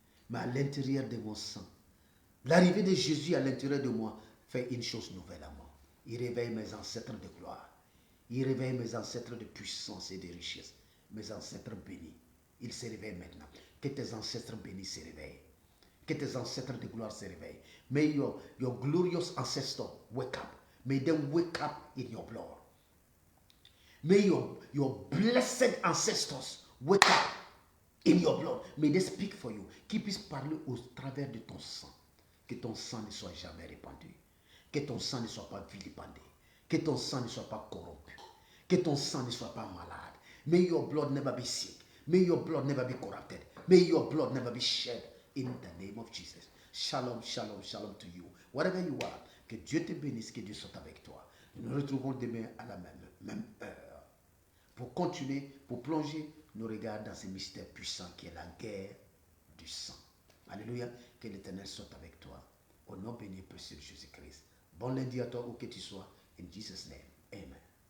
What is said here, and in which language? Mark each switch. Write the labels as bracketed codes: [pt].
[fr] Mais à l'intérieur de mon sang, l'arrivée de Jésus à l'intérieur de moi fait une chose nouvelle à moi. Il réveille mes ancêtres de gloire. Il réveille mes ancêtres de puissance et de richesse. Mes ancêtres bénis. Ils se réveillent maintenant. Que tes ancêtres bénis se réveillent. Que tes ancêtres de gloire se réveillent. [en] May your glorious ancestors wake up. May them wake up in your blood. May your blessed ancestors wake up in your blood. May they speak for you. [fr] Qu'ils puissent parler au travers de ton sang. Que ton sang ne soit jamais répandu. Que ton sang ne soit pas vilipendé. Que ton sang ne soit pas corrompu. Que ton sang ne soit pas malade. [en] May your blood never be sick. May your blood never be corrupted. May your blood never be shed in the name of Jesus. Shalom, shalom, shalom to you. Whatever you are, [fr] que Dieu te bénisse, que Dieu soit avec toi. Nous nous retrouvons demain à la même heure pour continuer, pour plonger nos regards dans ce mystère puissant qui est la guerre du sang. Alléluia. Que l'Éternel soit avec toi. Au nom béni et précieux de Jésus-Christ. Bon lundi à toi où que tu sois. [en] In Jesus' name. Amen.